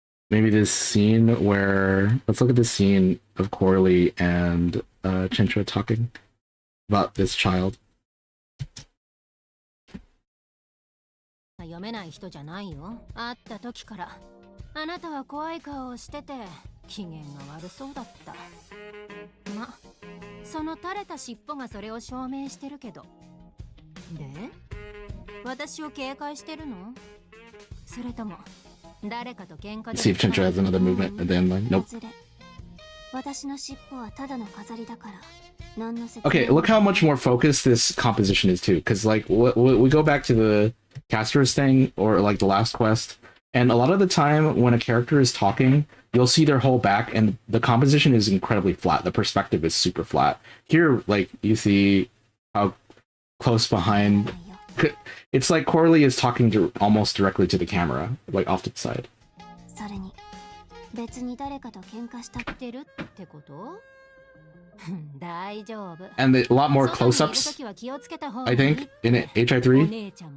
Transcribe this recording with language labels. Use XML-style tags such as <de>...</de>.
<en>Maybe this scene where, let's look at this scene of Corley and Chintra talking about this child.</en> <ja>読めない人じゃないよ。会った時からあなたは怖い顔をしてて機嫌が悪そうだった。ま、その垂れた尻尾がそれを証明してるけど。で、私を警戒してるの？それとも誰かと喧嘩で？</ja> <en>See if Chintra has another movement at the end line. Nope.</en> <ja>私の尻尾はただの飾りだから。</ja> <en>Okay, look how much more focused this composition is too, because like we go back to the Castor's thing or like the last quest, and a lot of the time when a character is talking, you'll see their whole back, and the composition is incredibly flat. The perspective is super flat. Here, like you see how close behind. It's like Corley is talking to almost directly to the camera, like off to the side.</en> <ja>それに別に誰かと喧嘩したってるってこと？</ja> <en>And a lot more close-ups, I think, in HI3.</en>